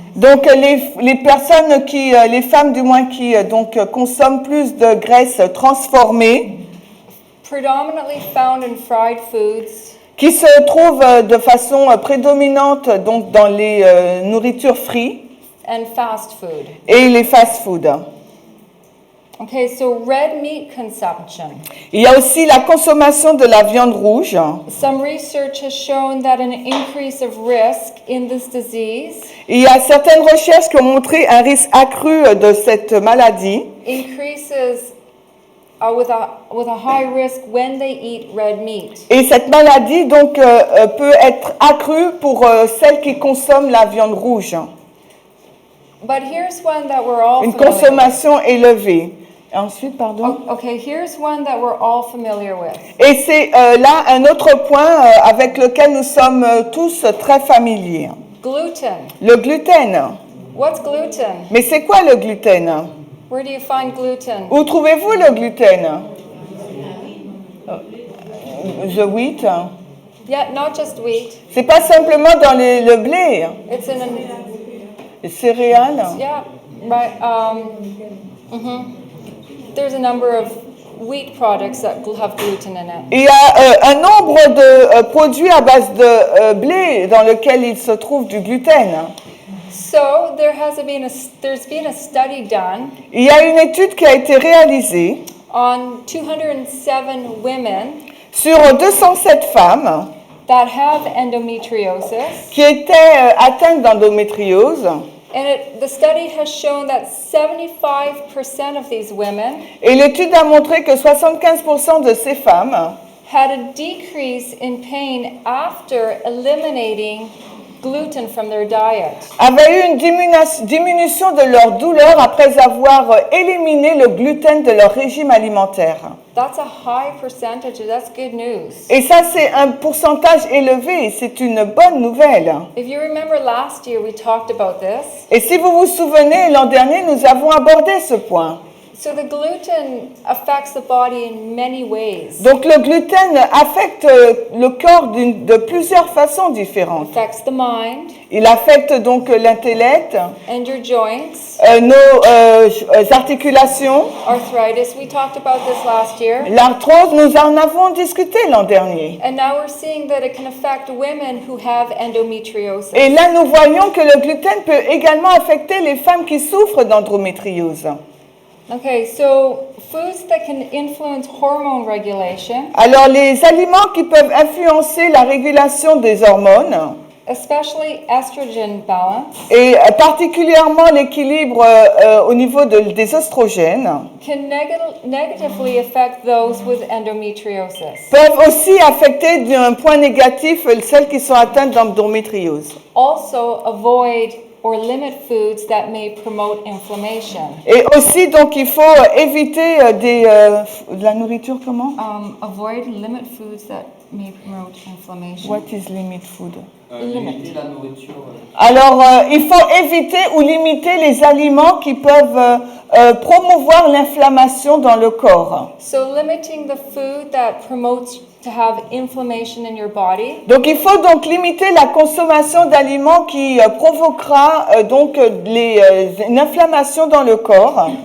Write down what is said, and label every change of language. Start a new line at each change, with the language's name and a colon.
French: Donc les personnes les femmes du moins qui consomment plus de graisses transformées,
English: predominantly found in fried foods,
French: qui se trouvent de façon prédominante donc dans les nourritures frites
English: and fast food.
French: et les fast-foods.
English: Okay, so red meat consumption.
French: Il y a aussi la consommation de la viande rouge.
English: Some research has shown that an increase of risk in this disease
French: Il y a certaines recherches qui ont montré un risque accru de cette maladie.
English: increases with a high risk when they eat red meat.
French: Et cette maladie donc peut être accrue pour celles qui consomment la viande rouge.
English: But here's one that we're all
French: Une
English: familiar
French: consommation élevée. Ensuite, pardon.
English: with. Okay, here's one that we're all familiar with.
French: Et c'est là un autre point avec lequel nous sommes tous très familiers.
English: Gluten.
French: Le gluten.
English: What's gluten?
French: Mais c'est quoi le gluten?
English: Where do you find gluten?
French: Où trouvez-vous le gluten?
English: The wheat. Yeah, not just wheat.
French: C'est pas simplement dans le blé,
English: It's in
French: les céréales.
English: yeah, right. There's a number of wheat products that have gluten in it.
French: Il y a un nombre de produits à base de blé dans lequel il se trouve du gluten.
English: So there's been a study done
French: Il y a une étude qui a été réalisée
English: on 207 women
French: sur 207 femmes
English: that have endometriosis,
French: qui étaient atteintes d'endométriose.
English: and the study has shown that 75% of these women
French: Et l'étude a montré que 75% de ces femmes
English: had a decrease in pain after eliminating gluten from their diet.
French: avaient eu une diminution de leur douleur après avoir éliminé le gluten de leur régime alimentaire.
English: That's a high percentage. That's good news.
French: Et ça, c'est un pourcentage élevé, c'est une bonne nouvelle.
English: If you remember last year, we talked about this.
French: Et si vous vous souvenez, l'an dernier, nous avons abordé ce point.
English: So the gluten affects the body in many ways.
French: Donc le gluten affecte le corps de plusieurs façons différentes.
English: Affects the mind
French: Il affecte donc l'intellect,
English: and your joints,
French: nos articulations,
English: arthritis. We talked about this last year.
French: l'arthrose, nous en avons discuté l'an dernier.
English: And now we're seeing that it can affect women who have endometriosis.
French: Et là, nous voyons que le gluten peut également affecter les femmes qui souffrent d'endométriose.
English: Okay, so foods that can influence hormone regulation,
French: Alors, les aliments qui peuvent influencer la régulation des hormones,
English: especially estrogen balance,
French: et particulièrement l'équilibre au niveau des oestrogènes,
English: can negatively affect those with endometriosis.
French: peuvent aussi affecter d'un point négatif celles qui sont atteintes d'endométriose.
English: Also, avoid or limit foods that may promote inflammation.
French: Et aussi, donc, il faut éviter de la nourriture, comment?
English: Avoid limit foods that may promote inflammation. What is limit food?
French: Limiter la nourriture. Alors, il faut éviter ou limiter les aliments qui peuvent promouvoir l'inflammation dans le corps.
English: So limiting the food that promotes to have inflammation in your body.
French: Donc, il faut donc limiter la consommation d'aliments qui provoquera donc une inflammation dans le corps.